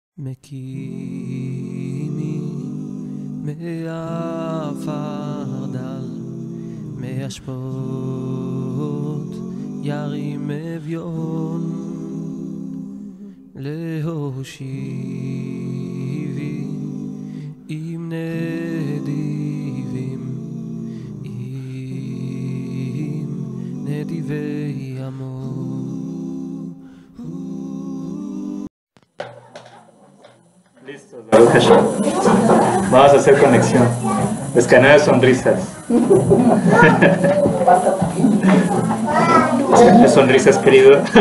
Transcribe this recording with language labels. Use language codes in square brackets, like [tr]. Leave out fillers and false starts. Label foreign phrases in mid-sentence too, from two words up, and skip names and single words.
[he] מקימי מעפר דל, מהשפות ירים אביון, להושיבי עם נדיבים, עם נדיבי עמו. [es] Listo, vamos a hacer conexión. Escaneo de sonrisas. Escaneo de sonrisas, querido.